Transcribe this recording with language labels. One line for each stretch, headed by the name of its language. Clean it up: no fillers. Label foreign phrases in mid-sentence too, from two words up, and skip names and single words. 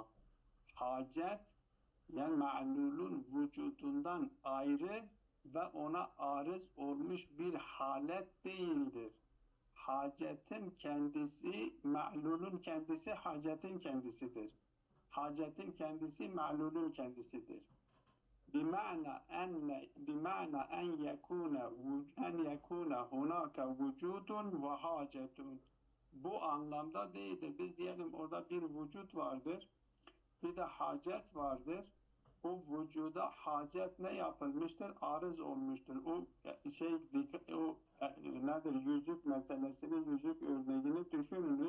Turkish: Hacet yani ma'lulun vücudundan ayrı ve ona arız olmuş bir halet değildir. Hacetin kendisi, ma'lulun kendisi hacetin kendisidir. Hacetin kendisi ma'lulun kendisidir.
Arabic: بمعنى أن يكون هناك وجود وحاجة.
Turkish: Bu anlamda değildir. Biz diyelim orada bir vücut vardır, bir de hacet vardır. O vücuda hacet ne yapılmıştır? Arız olmuştur. O nedir? Yüzük meselesini, yüzük örneğini düşününüz.